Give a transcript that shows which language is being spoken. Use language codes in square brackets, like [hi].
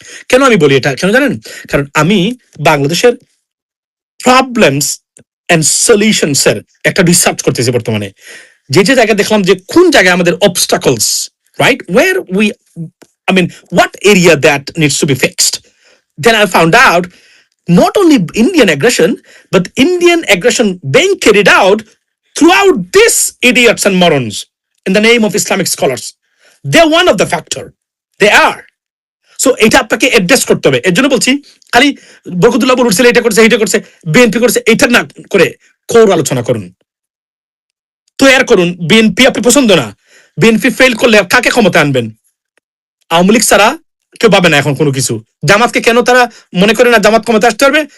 [bn] কেন আমি বলি এটা, কেন জানেন? কারণ আমি বাংলাদেশের প্রবলেমস এন্ড সলিউশনস এর একটা রিসার্চ করতেছি বর্তমানে, যে যে জায়গায় দেখলাম যে কোন জায়গায় আমাদের obstacles, right, wire we, [en] I mean, what area that needs to be fixed. Then I found out not only Indian aggression, but Indian aggression being carried out throughout these idiots and morons in the name of Islamic scholars. They're one of the factor. They are. [bn] So এটা আপনাকে address করতে হবে। এর জন্য বলছি, খালি বরকতুল্লাহ বলছিল এটা করছে, এটা করছে, বিএনপি করছে, এটা না করে কোর আলোচনা করুন, তৈরি করুন। বিএনপি আপনি পছন্দ না, বিএনপি ফেল করলে কাকে ক্ষমতা আনবেন? আওয়ামী লীগ ছাড়া কেউ পাবে না এখন কোনো কিছু। জামাতকে কেন তারা মনে করে না জামাত ক্ষমতা আসতে পারবে?